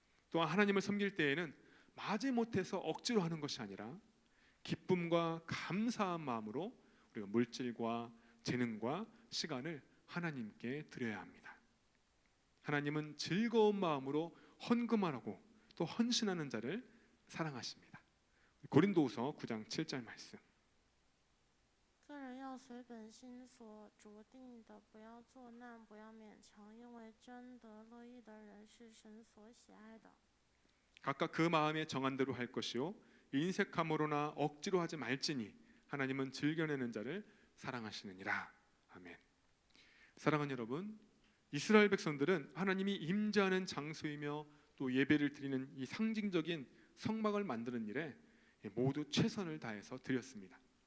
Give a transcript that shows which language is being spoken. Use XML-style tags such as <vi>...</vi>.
<ko>또한 하나님을 섬길 때에는 마지못해서 억지로 하는 것이 아니라 기쁨과 감사한 마음으로 우리가 물질과 재능과 시간을 하나님께 드려야 합니다. 하나님은 즐거운 마음으로 헌금하라고 또 헌신하는 자를 사랑하십니다. 고린도후서 9장 7절 말씀.</ko> <zh>个人要随本心所酌定的，不要作难，不要勉强，因为真得乐意的人是神所喜爱的。</zh> <ko>각각 그 마음에 정한 대로 할 것이요 인색함으로나 억지로 하지 말지니 하나님은 즐겨내는 자를 사랑하시느니라. 아멘. 사랑하는 여러분, 이스라엘 백성들은 하나님이 임재하는 장소이며 또 예배를 드리는 이 상징적인 성막을 만드는 일에 모두 최선을 다해서 드렸습니다.</ko>